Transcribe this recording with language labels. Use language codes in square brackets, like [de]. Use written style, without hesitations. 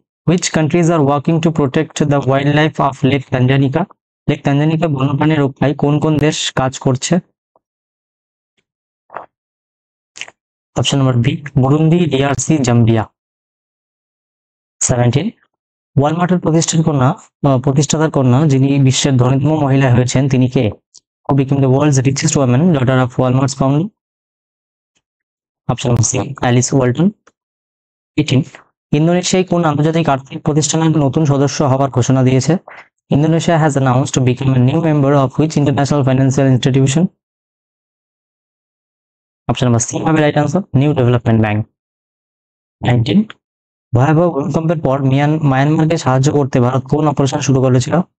[en] Which countries are working to protect the wildlife of Lake Tanganyika? [bn] Lake Tanganyika বন্যপ্রাণী রক্ষায় কোন কোন দেশ কাজ করছে? Option number B, Burundi, DRC, Zambia. 17. ওয়ালমার্টের প্রতিষ্ঠাতার কন্যা যিনি বিশ্বের ধনীতম মহিলা হয়েছেন তিনি কে? [en] Who became the world's richest woman, daughter of Walmart's founder? [bn] Option number C, Alice Walton. 18. ইন্দোনেশিয়ায় কোন আন্তর্জাতিক আর্থিক প্রতিষ্ঠানের নতুন সদস্য হওয়ার ঘোষণা দিয়েছে? [en] Indonesia has announced to become a new member of which international financial institution? [bn] Option number C হবে right answer, new development bank. 19. ভয়াবহ ভূমিকম্পের পর মায়ানমারকে সাহায্য করতে ভারত কোন অপারেশন শুরু করেছিল?